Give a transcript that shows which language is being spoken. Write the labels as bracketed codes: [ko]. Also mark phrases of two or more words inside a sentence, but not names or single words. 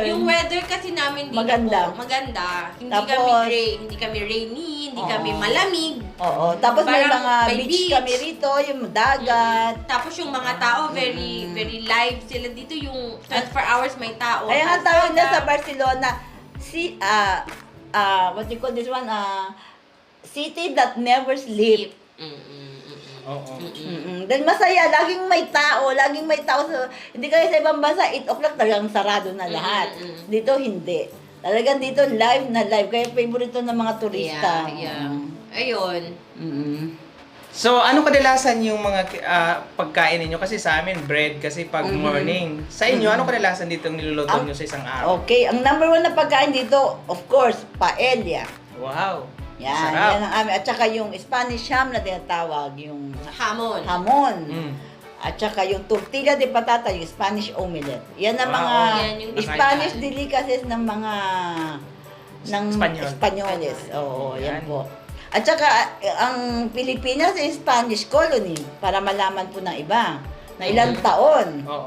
[tl] yung weather kasi namin dito Maganda. po, maganda. Hindi Tapos- kami gray, hindi kami rainy, hindi Oo. kami malamig. Oo, tapos may Parang mga may beach, beach. kami rito, yung dagat. Tapos yung mga tao, [en] very live [tl] sila dito. Yung 24 hours may tao. Kaya nga Kalsada. tawag na sa Barcelona, [en] what you call this one, city that never sleep. [tl] Oo. Then masaya, laging may tao. Sa, hindi kaya sa ibang bansa, 8 o'clock talagang sarado na lahat. Dito hindi. Talagang dito live na live. Kaya favorito ng mga turista. Yeah. Ayun. So, ano kadalasan yung mga pagkain ninyo? Kasi sa amin, bread kasi pag morning. Sa inyo, ano kadalasan dito ang niluluto nyo sa isang araw? Okay, ang number 1 na pagkain dito, [en] of course, [tl] paella. Wow! Yan, Sarap! yan ang amin. At saka yung [en] Spanish ham [tl] na tinatawag, yung Hamon. hamon. Mm. At saka yung [es] tortilla de patata, [tl] yung [en] Spanish omelette. [tl] Yan ang Wow. mga Yan yung Spanish nakailan. delicacies ng mga Espanyol. Espanyoles. Oo, yan Yan. po. At saka ang Pilipinas ay [en] Spanish colony [tl] para malaman po ng iba na ilang taon. Oo.